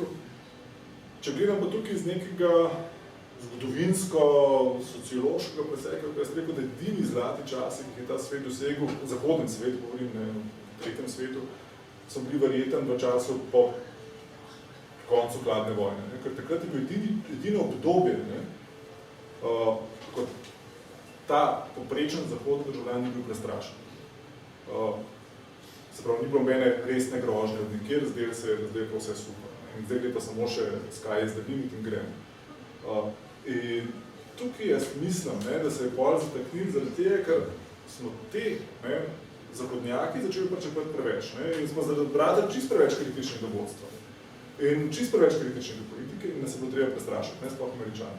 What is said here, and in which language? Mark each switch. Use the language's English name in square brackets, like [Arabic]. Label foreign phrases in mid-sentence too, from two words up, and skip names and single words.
[Slovenian] Če gledam pa tukaj iz nekega zgodovinsko, sociološkega preseka, jaz rekel, da edini zlati časi, ki je ta svet dosegel, zahodnem svetu, govorim, ne, v tretjem svetu, so bili verjeten v času po koncu hladne vojne. Ne? Ker takrat je bil edino obdobje, ne, kot ta poprečen zahodni državljan ni bil prestrašen. Se pravi, ni bilo mene resne grožnje od nikjer, zdaj se je, da zdaj je to vse super. In zdaj gre pa samo še [English] sky is the limit [Slovenian] in gremo. In tukaj jaz mislim, ne, da se je pol zataknili zaradi tega, ker smo te, ne, zahodnjaki začeli pričakovati preveč. Ne, in smo zaradi brata čisto preveč kritičnega vodstva. In čisto preveč kritičnega politike in nas je bilo treba prestrašiti, ne sploh Američani.